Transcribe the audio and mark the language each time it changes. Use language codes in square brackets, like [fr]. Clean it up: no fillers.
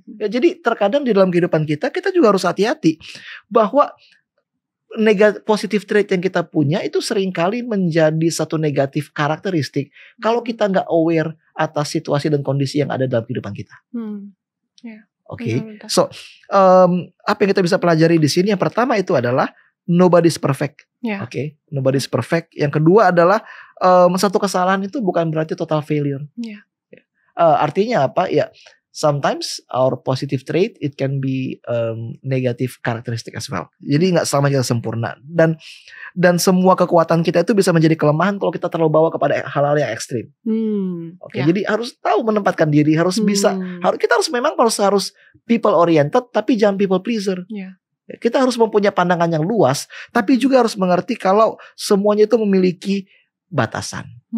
[id] Ya, jadi terkadang di dalam kehidupan kita juga harus hati-hati bahwa [en] positive trait [id] yang kita punya itu seringkali menjadi satu negatif karakteristik kalau kita nggak aware atas situasi dan kondisi yang ada dalam kehidupan kita. Oke. So apa yang kita bisa pelajari di sini, yang pertama itu adalah [en] nobody's perfect. [id] Oke, [en] nobody's perfect. [id] Yang kedua adalah satu kesalahan itu bukan berarti [en] total failure. [id] Artinya apa? [en] Ya, sometimes our positive trait it can be negative characteristic as well. [id] Jadi nggak selamanya kita sempurna, dan semua kekuatan kita itu bisa menjadi kelemahan kalau kita terlalu bawa kepada hal-hal yang ekstrim. Jadi harus tahu menempatkan diri, harus bisa, kita harus people oriented, tapi jangan people pleaser. Kita harus mempunyai pandangan yang luas, tapi juga harus mengerti kalau semuanya itu memiliki batasan.